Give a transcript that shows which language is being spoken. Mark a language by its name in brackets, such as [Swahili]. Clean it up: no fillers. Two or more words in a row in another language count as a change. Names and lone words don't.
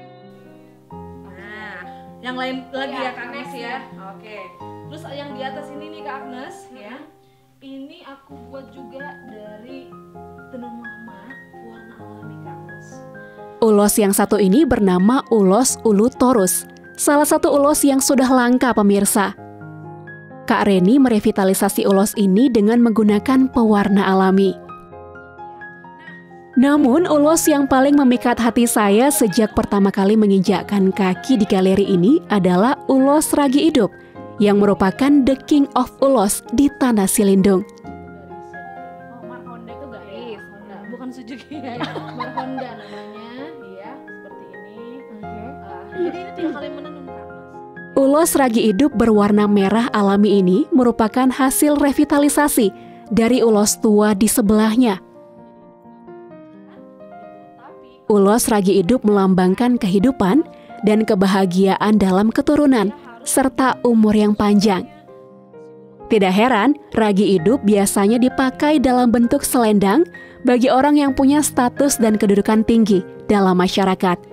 [Indonesian] Nah, yang lain lagi ya Kak Agnes ya. Oke. Terus yang di atas ini nih Kak Agnes ya. Ini aku buat juga dari tenun mama warna alami Kak Agnes. Ulos yang satu ini bernama ulos ulu torus, salah satu ulos yang sudah langka pemirsa. Kak Reni merevitalisasi ulos ini dengan menggunakan pewarna alami. Namun ulos yang paling memikat hati saya sejak pertama kali menginjakkan kaki di galeri ini adalah ulos ragi hidup, yang merupakan [English] the king of [Indonesian] ulos di Tanah Silindung. Oh, Marhonda itu garis. Bukan Suzuki ya, Marhonda namanya, iya seperti ini. Jadi ini 3 kali menenun Kak Agnes. Ulos ragi hidup berwarna merah alami ini merupakan hasil revitalisasi dari ulos tua di sebelahnya. Ulos ragi hidup melambangkan kehidupan dan kebahagiaan dalam keturunan, serta umur yang panjang. Tidak heran, ragi hidup biasanya dipakai dalam bentuk selendang bagi orang yang punya status dan kedudukan tinggi dalam masyarakat.